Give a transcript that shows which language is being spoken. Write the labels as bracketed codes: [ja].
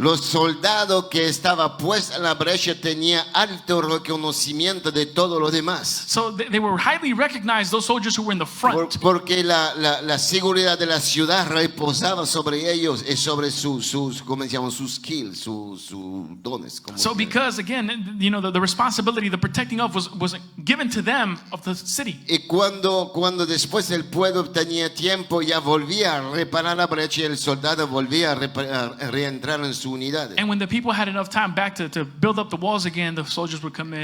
[es] Los soldados que estaban puestos en la brecha tenían alto reconocimiento de todo lo demás. [en] So they were highly recognized, those soldiers who were in the front. [es] Porque la seguridad de la ciudad reposaba sobre ellos y sobre sus ¿cómo se llaman? Sus [en] skills, [es] sus dones. [en] So because again, you know, the responsibility, the protecting of was given to them of the city. [es] Y cuando después el pueblo tenía tiempo, ya volvía a reparar la brecha y el soldado volvía a reentrar en sus unidades. [en] And when the people had enough time back to build up the walls again, the soldiers would come in.